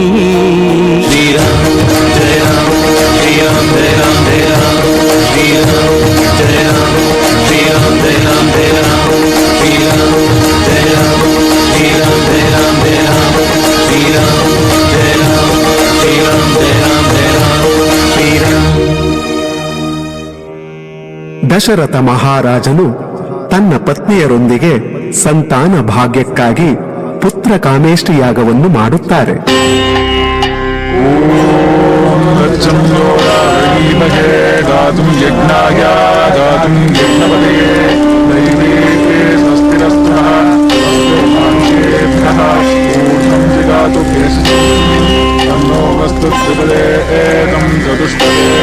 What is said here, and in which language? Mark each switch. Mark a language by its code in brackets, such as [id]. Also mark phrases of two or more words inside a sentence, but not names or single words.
[sa] ಶ್ರೀರಾಮ ಜಯ ರಾಮ ಶ್ರೀರಾಮ ಜಯ ರಾಮ ಜಯ ರಾಮ ಶ್ರೀರಾಮ ಜಯ ರಾಮ ಶ್ರೀರಾಮ ಜಯ ರಾಮ ಜಯ ರಾಮ ಶ್ರೀರಾಮ ಜಯ ರಾಮ ಶ್ರೀರಾಮ ಜಯ ರಾಮ ಜಯ ರಾಮ ಶ್ರೀರಾಮ ಜಯ ರಾಮ ಶ್ರೀರಾಮ ಜಯ ರಾಮ ಜಯ ರಾಮ ಶ್ರೀರಾಮ। [kn] ದಶರಥ ಮಹಾರಾಜನು ತನ್ನ ಪತ್ನಿಯರೊಂದಿಗೆ ಸಂತಾನ ಭಾಗ್ಯಕ್ಕಾಗಿ ಪುತ್ರ ಕಾಮೇಷ್ಟಿ ಯಾಗವನ್ನು ಮಾಡುತ್ತಾರೆ. [sa] गातुं यज्ञाय गातुं यज्ञपते दैवेते स्वस्तिरस्तुनः स्वस्तिर्मानुषेभ्यः ऊर्ध्वं जगातु केशचित् तन्नो वस्तु त्रिपदे एकं चतुष्पदे।